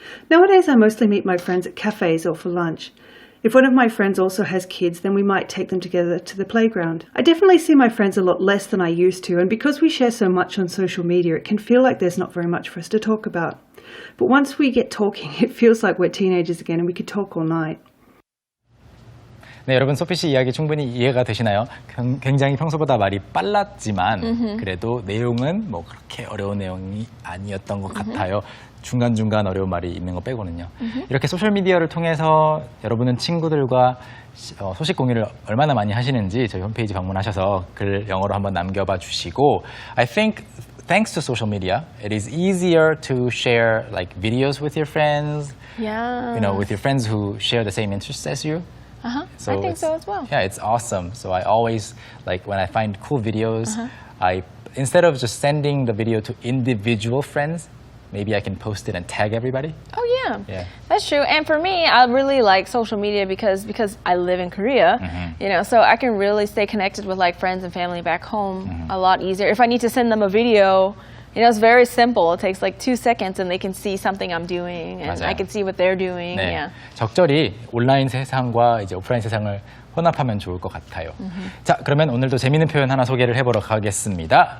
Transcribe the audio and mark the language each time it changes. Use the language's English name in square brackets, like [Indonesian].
[English] Nowadays, I mostly meet my friends at cafes or for lunch. If one of my friends also has kids, then we might take them together to the playground. I definitely see my friends a lot less than I used to, and because we share so much on social media, it can feel like there's not very much for us to talk about. But once we get talking, it feels like we're teenagers again and we could talk all night. [Korean] 네, 여러분 소피 씨 이야기 충분히 이해가 되시나요? 굉장히 평소보다 말이 빨랐지만 그래도 내용은 뭐 그렇게 어려운 내용이 아니었던 것 같아요. 중간중간 어려운 말이 있는 거 빼고는요. 이렇게 소셜미디어를 통해서 여러분은 친구들과 소식 공유를 얼마나 많이 하시는지 저희 홈페이지 방문하셔서 글 영어로 한번 남겨봐 주시고 [English] I think thanks to social media, it is easier to share like videos with your friends, Yeah. you know, with your friends who share the same interests as you. I think it's- so as well. Yeah, it's awesome. So I always, like when I find cool videos, I instead of just sending the video to individual friends, maybe I can post it and tag everybody. Oh yeah. Yeah. That's true. And for me, I really like social media because I live in Korea, you know, so I can really stay connected with like friends and family back home a lot easier. If I need to send them a video, you know, it's very simple. It takes like 2 seconds and they can see something I'm doing and [Korean] 맞아요. [English] I can see what they're doing. [Korean] 네, [English] Yeah. [Korean] 적절히 온라인 세상과 이제 오프라인 세상을 혼합하면 좋을 것 같아요. 자, 그러면 오늘도 재미있는 표현 하나 소개를 해보러 가겠습니다.